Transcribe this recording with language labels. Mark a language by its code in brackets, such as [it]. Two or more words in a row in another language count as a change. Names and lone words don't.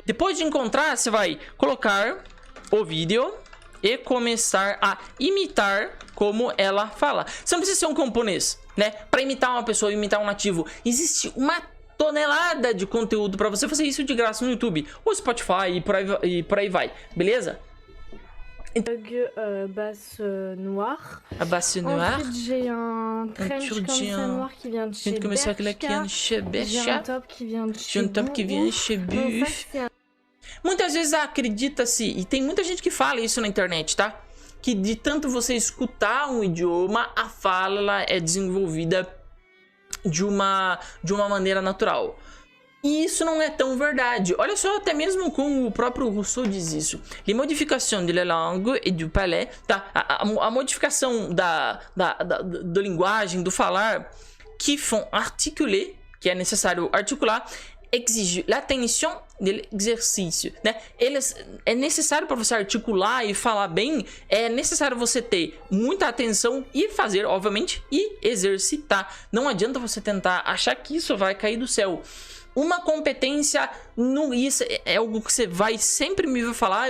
[pt] Depois de encontrar, você vai colocar o vídeo e começar a imitar como ela fala. Você não precisa ser um camponês, né? Para imitar uma pessoa, imitar um nativo, existe uma tonelada de conteúdo para você fazer isso de graça no YouTube, ou Spotify e por aí vai, beleza? [fr] Basse noire. A basse noire. Ensuite, j'ai un trench comme ça noir qui vient de chez Bershka. J'ai un top qui vient de chez Buff. [pt] Muitas vezes acredita-se, e tem muita gente que fala isso na internet, tá? Que de tanto você escutar um idioma, a fala é desenvolvida de uma maneira natural. E isso não é tão verdade. Olha só, até mesmo com o próprio Rousseau diz isso. [fr] Les modifications de la langue et du palais, [pt] tá? A modificação da linguagem, do falar, que [fr] font articuler, [pt] que é necessário articular, [fr] exige l'attention de [pt] l'exercício, né? É necessário para você articular e falar bem, é necessário você ter muita atenção e fazer, obviamente, e exercitar. Não adianta você tentar achar que isso vai cair do céu. Uma competência, isso é algo que você vai sempre me ouvir falar.